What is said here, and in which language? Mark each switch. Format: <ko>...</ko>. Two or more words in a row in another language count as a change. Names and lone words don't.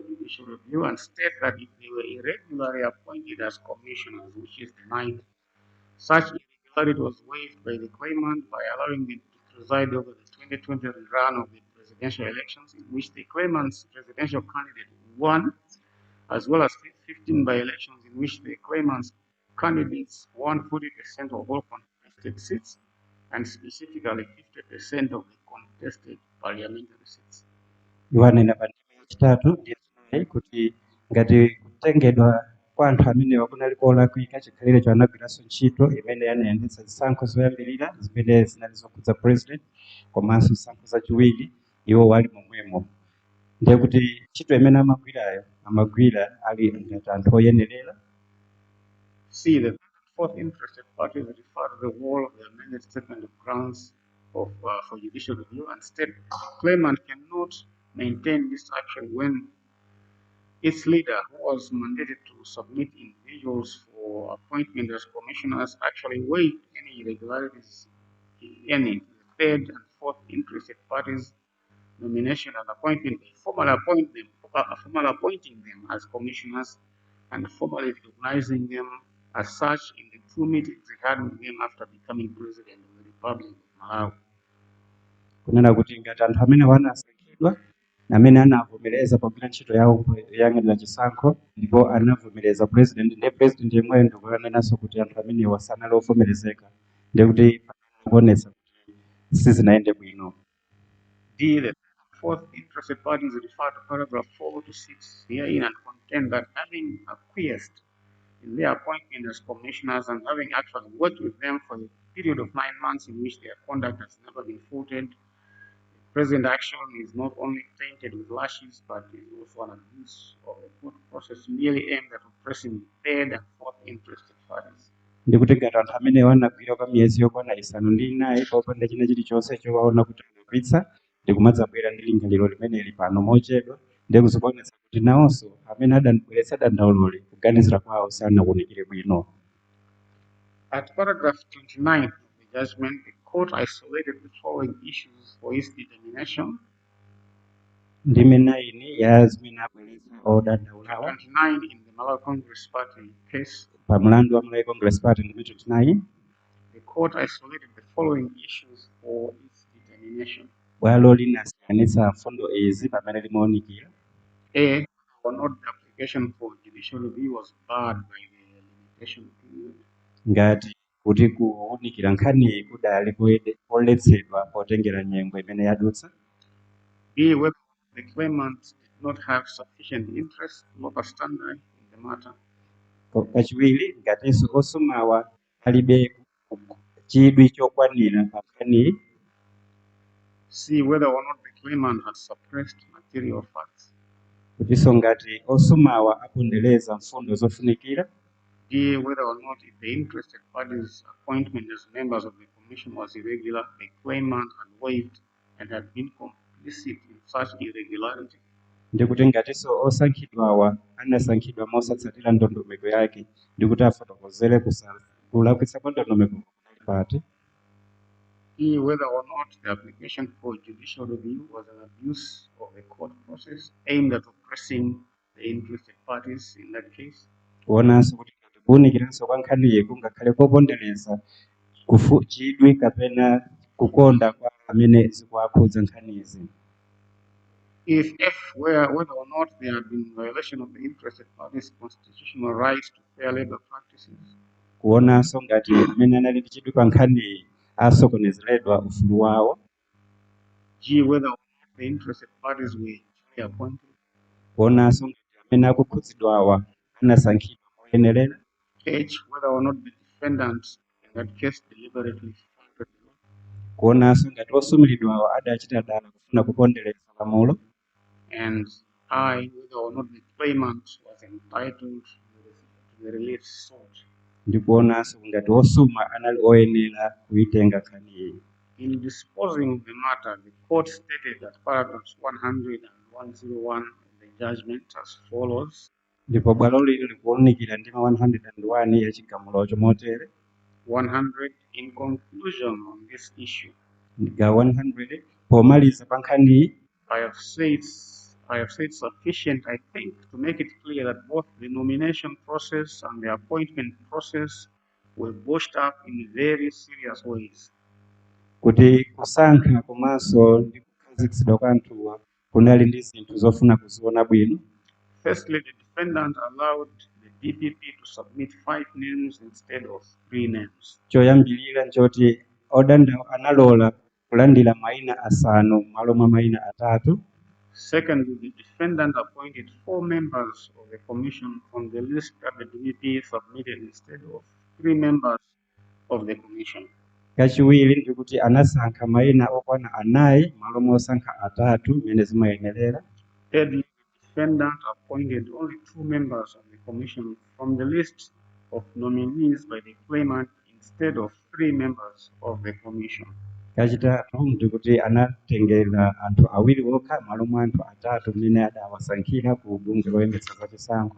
<en>judicial review and state that if they were irregularly appointed as commissioners, which is denied, such irregularity was waived by the claimant by allowing them to preside over the 2020 rerun of the presidential elections in which the claimant's presidential candidate won, as well as 15 by-elections in which the claimant's candidates won 40% of all contested seats and specifically 50% of the contested parliamentary seats.</en> <ny>Iwanena pa ndime yachitatu ndiye kuti ngati kutengedwa kwa anthu amene kunali kolakwika chikhalire chanagwiranso ntchito imene yanayendetsa zisankho zoyambirira zimene zinali zokhudza president komanso zisankho zachiwiri iwo wali momwemo. Ndiye kuti ntchito imene amagwira ali ngati anthu oyenerera.</ny> <en>C, the fourth interested parties refer to the whole of the amended statement of grounds for judicial review and state the claimant cannot maintain this action when its leader, who was mandated to submit individuals for appointment as commissioners, actually waived any irregularities in any third and fourth interested parties' nomination and appointment, formally appointing them as commissioners and formally recognizing them as such in the two meetings he had with them after becoming president of the Republic of Malawi.</en> <ny>Kunena kuti ngati anthu amene wanasankhidwa amene anavomereza pogwira ntchito yawo yoyang'anira chisankho ndipo anavomereza president ndiye president yemweyo ndikuyanenanso kuti anthu amenewa sanali ovomerezeka ndiye kuti kuonetsa kuti sizinaende bwino.</ny> <en>D, the fourth interested parties refer to paragraph 4 to 6 herein and contend that having acquiesced in their appointment as commissioners and having actually worked with them for a period of 9 months in which their conduct has never been faulted, the present action is not only tainted with lashes, but is also an abuse of the court process merely aimed at oppressing third and fourth interested parties.</en> <ny>ndikuti ngati anthu amene wanagwira kwa miyezi yokwana isanu ndi inayi popanda china chilichonse chowaona kuti akulakwitsa ndikumadzabwera ndi lingaliro limeneli pano mochedwa ndikuzikonetsa kuti nawonso amene adabweretsa dandauloli kuganizira kwawo sanakuonekere bwino.</ny> <en>At paragraph 29 of the judgment, the court isolated the following issues for its determination.</en> <ny>Ndime 9 ya zimene abweretsa odandaulawa</ny> <en>29 in the Malawi Congress Party case,</en> <ny>pa mlandu wa Malawi Congress Party ndime 29</ny> <en>the court isolated the following issues for its determination.</en> <ny>bwalo linasiyanitsa mfundo izi pamene limaonekera.</ny> <en>A, or not the application for judicial review was barred by the limitation period.</en> <ny>Ngati kuti kuwunikira nkhani kudali koletsedwa potengera nyengo imene yadutsa.</ny> <en>B, whether the claimant did not have sufficient interest notwithstanding in the matter.</en> <ny>Kachiwiri ngatinso osomawa alibe chidwi chokwanira pa nkhani.</ny> <en>C, whether or not the claimant had suppressed material facts.</en> <ny>Kutiso ngati osomawa apondereza mfundo zofunikira.</ny> <en>D, whether or not if the interested parties' appointment as members of the commission was irregular, the claimant had waived and had been complicit in such irregularity.</en> <ny>Ndikuti ngatinso osankhidwawa anasankhidwa mosatsatira ndondomeko yake ndikuti afotokozere kulakwitsa kwa ndondomeko pati.</ny> <en>E, whether or not the application for judicial review was an abuse of the court process aimed at oppressing the interested parties in that case.</en> <ny>Kuonanso kuti kuwunikiranso kwa nkhaniyi kungakhale kopondereza chidwi kapena kukonda kwa amene zikuwakhudza nkhanizi.</ny> <en>If F, whether or not there had been violation of the interested parties' constitutional right to fair labor practices.</en> <ny>Kuonanso ngati amene anali ndi chidwi pa nkhaniyi asokonezeredwa ufulu wawo.</ny> <en>G, whether or not the interested parties were duly appointed.</en> <ny>Kuonanso ngati amene akukhudzidwawa anasankhidwa moyenerera.</ny> <en>H, whether or not the defendant in that case deliberately violated the law.</en> <ny>Kuonanso ngati osumiridwawa adachita dala kufuna kupondereza lamulo.</ny> <en>And I, whether or not the claimant was entitled to the relief sought.</en> <ny>Ndikuonanso ngati osuma anali oyenera kuitenga nkhaniyi.</ny> <en>In disposing of the matter, the court stated that paragraphs 100 and 101 of the judgment as follows.</en> <ny>Ndipo bwalo lili likuwunikira ndima 101 ya chigamulocho motere.</ny> <en>100, in conclusion on this issue,</en> <ny>Ga 100 pomaliza pa nkhaniyi.</ny> <en>I have said sufficient, I think, to make it clear that both the nomination process and the appointment process were botched up in very serious ways.</en> <ny>Kuti kusankha komanso ndi kukhazikitsidwa kwa anthuwa kunali ndi zinthu zofuna kuziona bwino.</ny> <en>Firstly, the defendant allowed the DPP to submit 5 names instead of 3 names.</en> <ny>Choyambilira nchoti odandaula analola kulandira mayina asanu malo mwa mayina atatu.</ny> <en>Secondly, the defendant appointed 4 members of the commission from the list that the DPP submitted instead of 3 members of the commission.</en> <ny>Kachiwiri ndikuti anasankha mayina okwana anayi malo mosankha atatu mene zimayenerera.</ny> <en>Thirdly, the defendant appointed only 2 members of the commission from the list of nominees by the claimant instead of 3 members of the commission.</en> <ny>Kachitatu ndikuti anatengera anthu awiri okha malo mwa anthu atatu mene adawasankhira ku bungwe loyendetsa za chisankho.</ny>